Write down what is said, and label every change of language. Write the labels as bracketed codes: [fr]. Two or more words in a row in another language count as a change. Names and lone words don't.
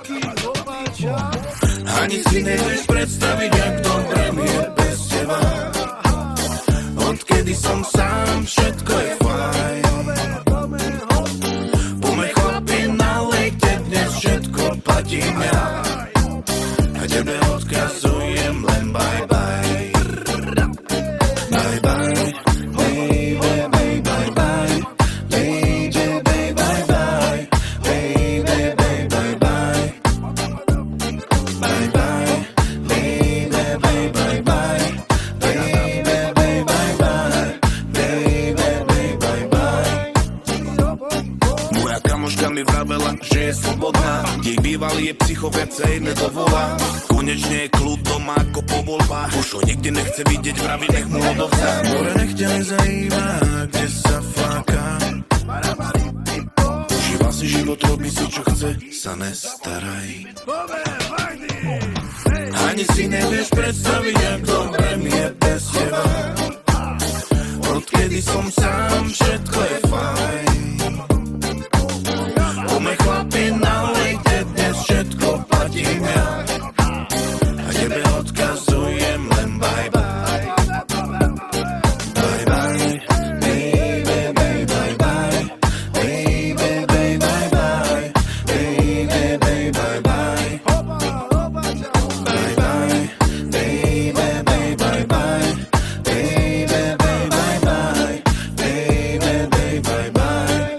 [sk] Ani si nevieš predstaviť, jak dobre mi je bez teba. Odkedy som sám, všetko je fajn. Platím ja a tebe odkazujem len [en] bye bye. Bye bye, baby, baby, bye bye. Baby, baby, bye bye. Baby, baby, bye bye. Bye bye, baby, baby, bye bye. Baby, baby, bye bye. Baby, baby, bye bye. [sk] Moja kamoška mi vravela, že je slobodná. Jej bývalý je psycho, viacej nedovolá. Konečne je kľud doma ako po voľbách. Už ho nikdy nechce vidieť, vraví, nech mu odovzdá. More nech ťa nezajíma, kde sa fláka. Užíva si život, robí si čo chce, sa nestaraj. Ani si nevieš predstaviť, jak dobre mi je bez teba. Odkedy som sám, všetko je fajn. Ume chlapi, nalejte, dnes všetko platím ja. A tebe odkazujem len [en] bye bye. Bye bye, baby, baby, bye bye. Baby, baby, bye bye. Baby, baby, bye bye. Bye bye, baby, baby, bye bye. Baby, baby, bye bye. Baby, baby, bye bye.